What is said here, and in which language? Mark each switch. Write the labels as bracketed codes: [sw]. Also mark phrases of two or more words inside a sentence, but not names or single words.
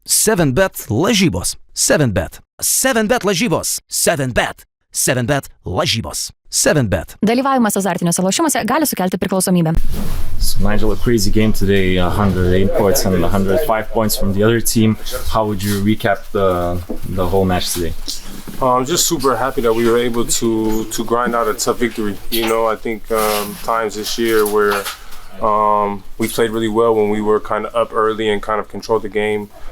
[lt] 7bet lažybos. 7bet. 7bet lažybos. 7bet. 7bet lažybos. 7bet. Dalyvavimas azartiniuose lošimuose gali sukelti priklausomybę. [en] So Nigel, a crazy game today, 108 points and 105 points from the other team. How would you recap the whole match today? I'm just super happy that we were able to grind out a tough victory. You know, I think times this year where we played really well when we were kind of up early and kind of controlled the game.